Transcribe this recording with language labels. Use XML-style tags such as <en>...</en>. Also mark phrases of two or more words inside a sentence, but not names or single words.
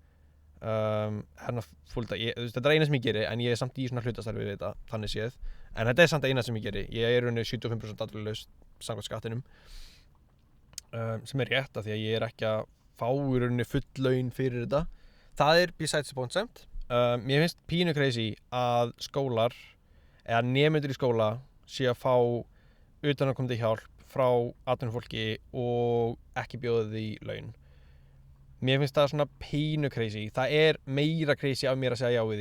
<is>þetta er eina sem ég geri en ég er samt í svona hlutastarfi við þetta þannig séð en þetta er samt eina sem ég geri ég er rauninni 75% atvinnulaus samkvæmt skattinum sem er rétt af því að ég er ekki að fá í rauninni full laun fyrir þetta það er</is> <en>besides the point</en> <is>samt mér finnst pínu crazy að skólar eða nemendur í skóla sé að fá utanaðkomandi hjálp frá atvinnufólki og ekki bjóða því laun. Mér finnst það svona pínu crazy. Það er meira crazy af mér að segja já við því.</is>